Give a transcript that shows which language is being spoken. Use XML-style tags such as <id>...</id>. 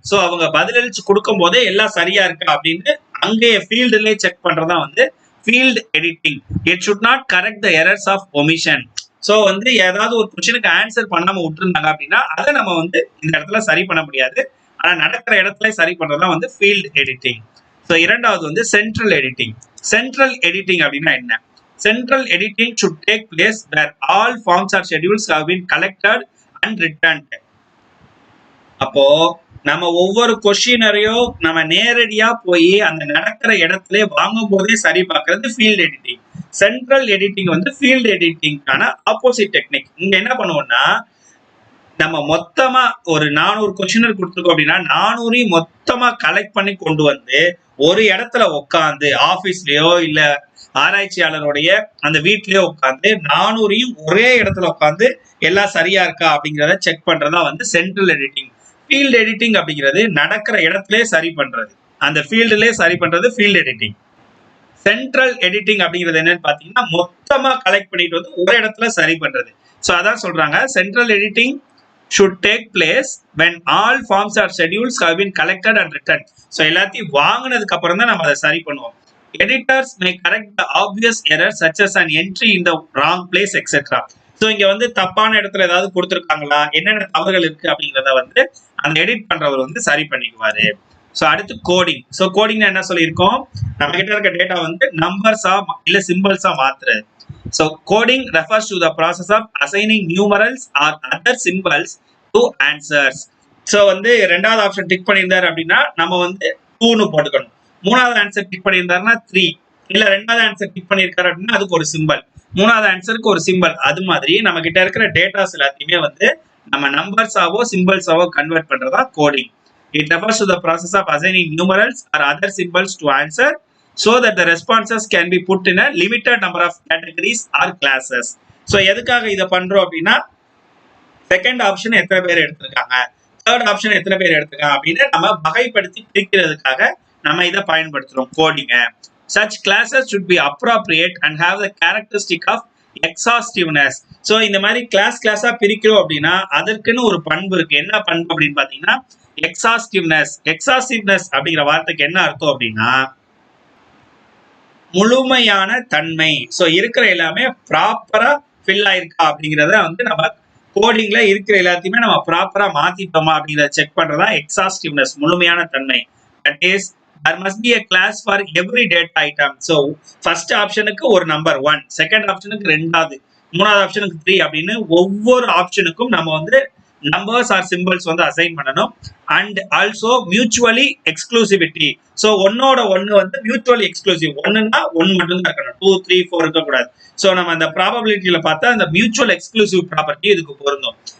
<ta>So அவங்க பதிலளிச்சு கொடுக்கும் போதே எல்லாம் சரியா இருக்கு அப்படின்னு அங்கேயே ஃபீல்டுலேயே செக் பண்றதா வந்து field editing.</ta> <en>It should not correct the errors of omission.</en> <ta>So வந்து ஏதாவது ஒரு கொஸ்டினுக்கு ஆன்சர் பண்ணாம விட்டுருந்தாங்க அப்படின்னா அதை நம்ம வந்து இந்த இடத்துல சரி பண்ண முடியாது, ஆனா நடக்கிற இடத்துல சரி பண்றதா வந்து ஃபீல்டு எடிட்டிங். ஸோ இரண்டாவது வந்து சென்ட்ரல் எடிட்டிங். சென்ட்ரல் எடிட்டிங் அப்படின்னா என்ன?</ta> <en>Central editing should take place where all forms or schedules have been collected and returned.</en> <ta>அப்போ நம்ம ஒவ்வொரு கொஸ்டினரையும் நம்ம நேரடியா போய் அந்த நடக்கிற இடத்துல வாங்கும் போதே சரி பார்க்கறது ஃபீல்ட் எடிட்டிங். சென்ட்ரல் எடிட்டிங் வந்து ஃபீல்ட் எடிட்டிங்கான ஆப்போசிட் டெக்னிக். இங்க என்ன பண்ணுவோம்னா, நம்ம மொத்தமா ஒரு 400 கொஸ்டினர் கொடுத்துருக்கோம் அப்படின்னா 400 மொத்தமா கலெக்ட் பண்ணி கொண்டு வந்து ஒரு இடத்துல உட்காந்து ஆபீஸ்லயோ இல்ல ஆராய்ச்சியாளருடைய அந்த வீட்டிலேயே உட்காந்து 400 ஒரே இடத்துல உட்காந்து எல்லாம் சரியா இருக்கா அப்படிங்கிறத செக் பண்றதா வந்து சென்ட்ரல் எடிட்டிங். ஃபீல்டு எடிட்டிங் அப்படிங்கிறது நடக்கிற இடத்திலே சரி பண்றது, அந்த ஃபீல்டுலயே சரி பண்றது ஃபீல்டு எடிட்டிங். சென்ட்ரல் எடிட்டிங் அப்படிங்கிறது என்னன்னு பாத்தீங்கன்னா மொத்தமா கலெக்ட் பண்ணிட்டு வந்து ஒரு இடத்துல சரி பண்றது. ஸோ அதான் சொல்றாங்க</ta> <en>Central editing should take place when all forms or schedules have been collected and returned.</en> <ta>So எல்லாத்தையும் வாங்கினதுக்கு அப்புறம் தான் நம்ம அதை சரி பண்ணுவோம்.</ta> <en>Editors may correct the obvious errors such as an entry in the wrong place etc.</en> <ta>So இங்க வந்து தப்பான இடத்துல ஏதாவது கொடுத்துருக்காங்களா, என்னென்ன தவறுகள் இருக்கு அப்படிங்கிறத வந்து அந்த எடிட் பண்றவர் வந்து சரி பண்ணிக்குவாரு. ஸோ அடுத்து கோடிங். ஸோ கோடிங் என்ன சொல்லியிருக்கோம், நம்ம கிட்ட இருக்க டேட்டா வந்து நம்பர்ஸா இல்ல சிம்பிள்ஸா மாத்துறது.</ta> <en>So coding refers to the process of assigning numerals or other symbols to answers.</en> <ta>So வந்து ரெண்டாவது ஆப்ஷன் டிக் பண்ணியிருந்தாரு அப்படின்னா நம்ம வந்து 2ன்னு போட்டுக்கணும். மூணாவது ஆன்சர் டிக் பண்ணியிருந்தாருன்னா 3, இல்ல ரெண்டாவது ஆன்சர் டிக் பண்ணியிருக்காரு அப்படின்னா அதுக்கு ஒரு சிம்பிள், மூணாவது ஆன்சருக்கு ஒரு சிம்பிள். அது மாதிரி நம்ம கிட்ட இருக்கிற டேட்டாஸ் எல்லாத்தையுமே வந்து நம்ம நம்பர்ஸாவோ சிம்பிள்ஸாவோ கன்வெர்ட் பண்றதா coding.</ta> <en>It refers to the process of assigning numerals or other symbols to answer so that the responses can be put in a limited number of categories or classes.</en> <ta>So எதுக்காக இத பண்றோம் அப்படின்னா second option எத்தனை பேர் எடுத்திருக்காங்க, third option எத்தனை பேர் எடுத்திருக்காங்க அப்படின்னு நம்ம வகைப்படுத்தி பிரிக்கிறதுக்காக நம்ம இதை பயன்படுத்துறோம் கோடிங்க.</ta> <en>Such classes should be appropriate and have the characteristic of exhaustiveness.</en> <ta>So இந்த மாதிரி கிளாஸா பிரிக்கிறோம் அப்படின்னா அதற்குன்னு ஒரு பண்பு இருக்கு. என்ன பண்பு அப்படின்னு பாத்தீங்கன்னா எக்ஸாஸ்டிவ்னஸ். எக்ஸாஸ்டிவ்னஸ் அப்படிங்கிற வார்த்தைக்கு என்ன அர்த்தம் அப்படின்னா முழுமையான தன்மை. ஸோ இருக்கிற எல்லாமே ப்ராப்பரா ஃபில் ஆயிருக்கா அப்படிங்கிறத வந்து நம்ம கோடிங்ல இருக்கிற எல்லாத்தையுமே நம்ம ப்ராப்பரா மாத்திட்டோமா அப்படிங்கிறத செக் பண்றதா எக்ஸாஸ்டிவ்னஸ், முழுமையான தன்மை.</ta> <en>That is there must be a class for every data item.</en> <ta>So first ஆப்ஷனுக்கு ஒரு நம்பர் 1, செகண்ட் ஆப்ஷனுக்கு 2வது, மூணாவது ஆப்ஷனுக்கு 3 அப்படின்னு ஒவ்வொரு ஆப்ஷனுக்கும் நம்ம வந்து நம்பர்ஸ் ஆர் சிம்பிள்ஸ் வந்து அசைன் பண்ணணும்.</ta> <en>And also mutually exclusivity. So</en> <ta>ஒன்னோட ஒன்னு வந்து</ta> <en>Mutually exclusive.</en> <ta>ஒன்னுன்னா 1 மட்டும் தான் இருக்கணும், 2, 3, 4 இருக்கக்கூடாது. ஸோ நம்ம அந்த ப்ராபபிலிட்டியில பார்த்தா அந்த மியூச்சுவல் எக்ஸ்க்ளூசிவ் ப்ராப்பர்ட்டி இதுக்கு பொருந்தும்.</ta>